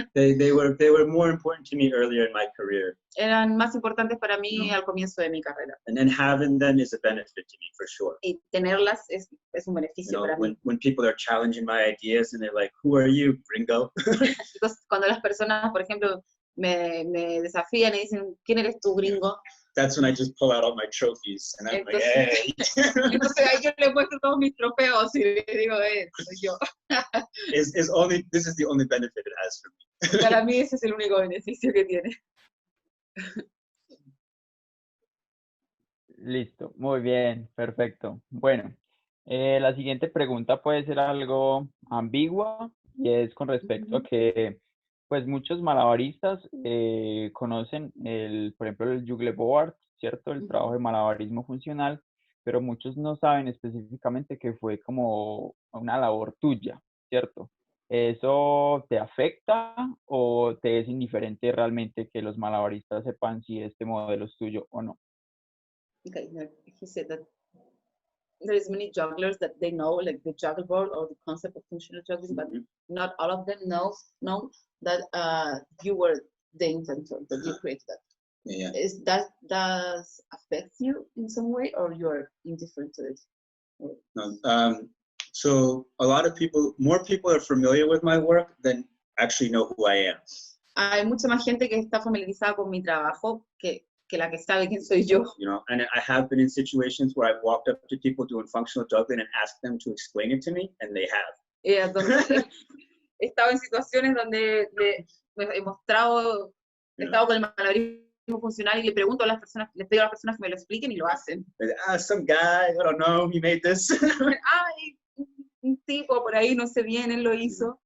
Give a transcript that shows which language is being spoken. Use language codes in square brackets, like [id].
[en] They were more important to me earlier in my career. [es] Eran más importantes para mí al comienzo de mi carrera. [en] And then having them is a benefit to me for sure. [es] Y tenerlas es un [en] You [es] beneficio [en] know, [es] para mí. [en] when people are challenging my ideas and they're like, "Who are you, gringo?" [es] Entonces, cuando las personas, por ejemplo, me desafían y dicen, ¿quién eres tú, gringo? [en] That's when I just pull out all my trophies and I'm like, [es] Entonces- [en] "Hey." [es] Entonces ahí yo le muestro todos mis trofeos y le digo, soy yo. [en] This is the only benefit it has for me. [es] Para mí ese es el único beneficio que tiene. Listo, muy bien, perfecto. Bueno, la siguiente pregunta puede ser algo ambigua y es con respecto a que pues muchos malabaristas conocen por ejemplo, el Juggle board, ¿cierto? El trabajo de malabarismo funcional, pero muchos no saben específicamente que fue como una labor tuya, ¿cierto? ¿Eso te afecta o te es indiferente realmente que los malabaristas sepan si este modelo es tuyo o no? [en] Okay, he said that there is many jugglers that they know, like the juggle board or the concept of functional juggling, but not all of them know that you were the inventor, that you created that. Yeah. Does affect you in some way, or you're indifferent to it? No, so a lot of more people are familiar with my work than actually know who I am. [es] Hay mucha más gente que está familiarizada con mi trabajo que la que sabe quién soy yo. [en] You know, and I have been in situations where I've walked up to people doing functional juggling and asked them to explain it to me, and they have. [es] Entonces, he estado en situaciones donde he mostrado, he estado con el malabarismo funcional y le pregunto a las personas, les pido a las personas que me lo expliquen y lo hacen. [en] Some guy, I don't know, he made this. [es] Ay, un tipo por ahí, no sé bien, él lo hizo.